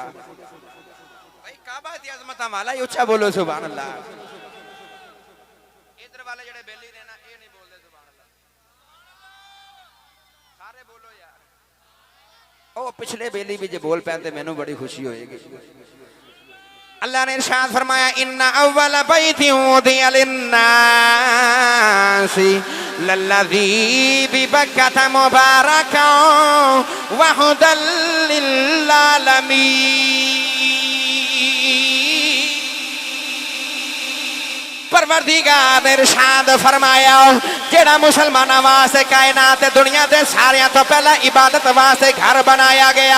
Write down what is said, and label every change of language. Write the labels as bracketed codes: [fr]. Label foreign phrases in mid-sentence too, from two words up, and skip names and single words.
[pa] بھائی کعبہ دی عظمت والا ہی اچا بولو [ar] سبحان الله. [pa] ادھر والے جیہڑے بیلی نے نا یے نہیں بولتے [ar] سبحان الله, [pa] سارے بولو یار. او پچھلے بیلی بھی جے بول پیندے مینوں بڑی خوشی ہوئے گی. اللہ نے ارشاد فرمایا [ar] إن أول بيت وضع للناس للذي ببكة مباركا وهدى للعالمين. [pa] پروردگار نے ارشاد فرمایا جیہڑا مسلماناں واسطے کائنات دنیا کے ساریاں توں پہلا عبادت واسطے گھر بنایا گیا.